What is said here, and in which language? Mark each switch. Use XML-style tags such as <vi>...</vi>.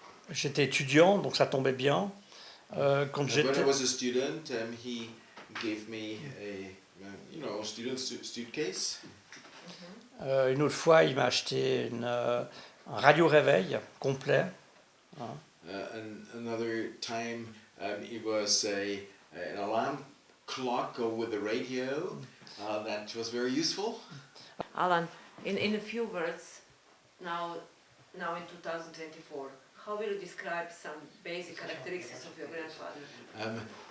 <fr>J'étais étudiant, donc ça tombait bien. Quand</fr> <en>When</en> <fr>j'étais...</fr> <en>I was a student, he gave me a student suitcase.</en> <fr>Une autre fois, il m'a acheté un radio-réveil complet.</fr> <en>Another time, it was an alarm clock with a radio that was very useful. Alan, in a few words, now in 2024, how will you describe some basic characteristics of your grandfather?</en>